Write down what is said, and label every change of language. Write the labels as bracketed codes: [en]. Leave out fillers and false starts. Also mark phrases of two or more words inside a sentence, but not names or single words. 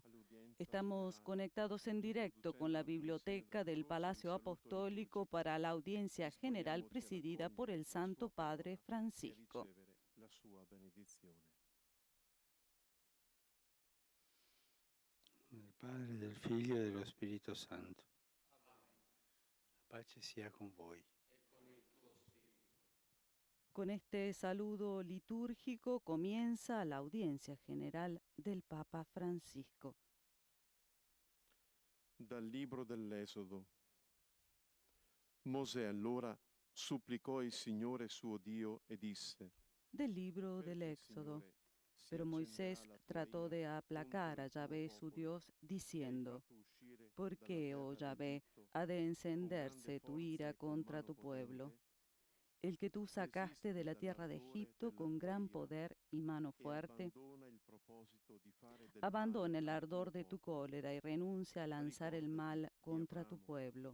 [es] Estamos conectados en directo con la biblioteca del Palacio Apostólico para la audiencia general presidida por el Santo Padre Francisco. [it] Del Padre, del Figlio e dello Spirito Santo. La pace sia con voi. [es] Con este saludo litúrgico comienza la audiencia general del Papa Francisco. [it] Dal libro dell'Esodo. Mosè allora supplicò il Signore suo Dio e disse: [es] Del libro del Éxodo. Pero Moisés trató de aplacar a Yahvé su Dios, diciendo: ¿Por qué, oh Yahvé, ha de encenderse tu ira contra tu pueblo? El que tú sacaste de la tierra de Egipto con gran poder y mano fuerte, abandona el ardor de tu cólera y renuncia a lanzar el mal contra tu pueblo.